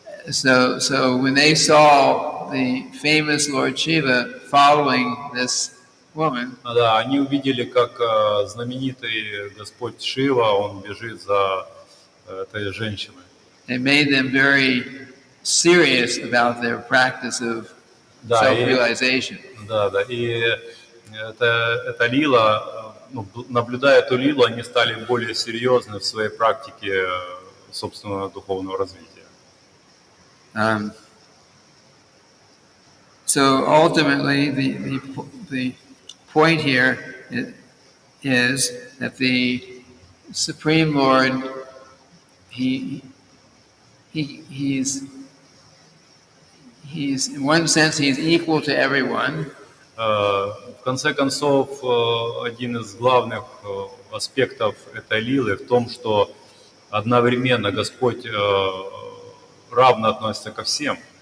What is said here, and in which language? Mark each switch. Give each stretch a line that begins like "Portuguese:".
English: So when they saw the famous Lord Shiva following this woman,
Russian: Да, они увидели, как знаменитый Господь Шива, он бежит за этой женщиной.
English: it made them very serious about their practice of self-realization.
Russian: Да, и эта лила, ну, наблюдая эту лилу, они стали более серьезны в своей практике собственного духовного развития.
English: So ultimately, the point here is that the Supreme Lord, he's in one sense he's equal to everyone.
Russian: В конце концов, один из главных аспектов этой лилы в том, что одновременно Господь равно относится ко всем.